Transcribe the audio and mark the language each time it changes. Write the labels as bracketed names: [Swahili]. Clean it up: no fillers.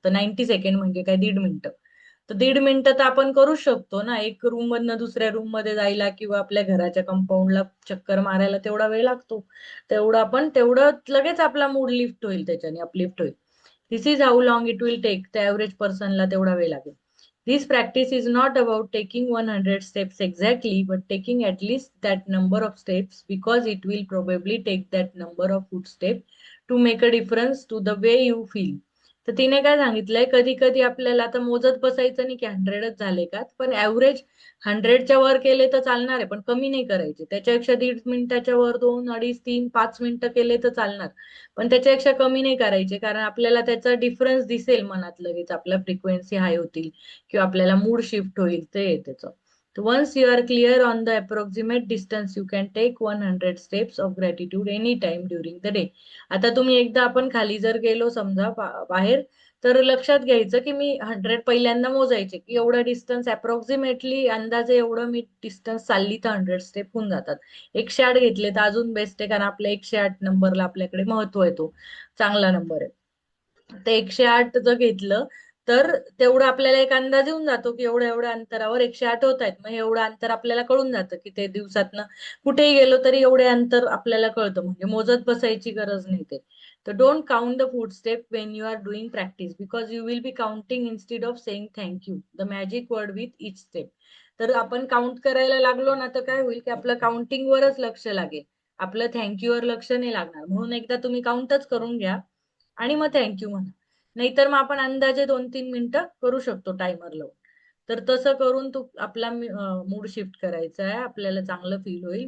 [Marathi] तर 90 सेकंड म्हणजे काय, 1.5 मिनिटं. तर 1.5 मिनिटं तर आपण करू शकतो ना, एक रूम मधनं दुसऱ्या रूम मध्ये जायला किंवा आपल्या घराच्या कंपाऊंडला चक्कर मारायला तेवढा वेळ लागतो. तेवढं आपण तेवढं लगेच आपला मूड लिफ्ट होईल, त्याच्याने अपलिफ्ट होईल. [English] This is how long it will take. [Marathi] त्या ऍव्हरेज पर्सनला तेवढा वेळ लागेल. [English] This practice is not about taking 100 steps exactly, but taking at least that number of steps, because it will probably take that number of footsteps to make a difference to the way you feel. [Marathi] तर तिने काय सांगितलंय, कधी कधी आपल्याला आता मोजत बसायचं नाही की 100च झाले का, पण ऍव्हरेज 100च्या वर केले तर चालणार आहे, पण कमी नाही करायचे. त्याच्यापेक्षा 1.5 मिनिटाच्या वर 2, 2.5, 3, 5 मिनिटं केले तर चालणार, पण त्याच्यापेक्षा कमी नाही करायचे. कारण आपल्याला त्याचा डिफरन्स दिसेल मनात लगेच, आपल्या फ्रिक्वेन्सी हाय होतील किंवा आपल्याला मूड शिफ्ट होईल ते आहे त्याचं. [English] Once you are clear on the approximate distance, you can take 100 steps of gratitude any time during the day. [Marathi] आता तुम्ही एकदा आपण खाली जर गेलो समजा बाहेर, तर लक्षात घ्यायचं की मी 100 पहिल्यांदा मोजायचे की एवढं डिस्टन्स अप्रॉक्सिमेटली अंदाजे एवढं मी डिस्टन्स चालली तर 100 स्टेप होऊन जातात. 108 घेतले तर अजून बेस्ट आहे, कारण आपल्या 108 नंबरला आपल्याकडे महत्व आहे, तो चांगला नंबर आहे. ते 108 जर घेतलं तर तेवढं आपल्याला एक अंदाज येऊन जातो की एवढ्या एवढ्या अंतरावर 108 होत आहेत. मग एवढं अंतर आपल्याला कळून जातं की ते दिवसातनं कुठेही गेलो तरी एवढे अंतर आपल्याला कळतं, म्हणजे मोजत बसायची गरज नाही ते. [English] तर don't count the food step when you are doing practice, because you will be counting instead of saying thank you, the magic word with each step. [Marathi] तर आपण काउंट करायला लागलो ना, तर काय होईल की आपलं काउंटिंग वरच लक्ष लागेल, आपलं थँक्यू वर लक्ष नाही लागणार. म्हणून एकदा तुम्ही काउंटच करून घ्या आणि मग थँक्यू म्हणा. नाहीतर मग आपण अंदाजे 2-3 मिनिटं करू शकतो टायमर लावून. तर तसं करून तू आपला मूड शिफ्ट करायचा आहे, आपल्याला चांगलं फील होईल.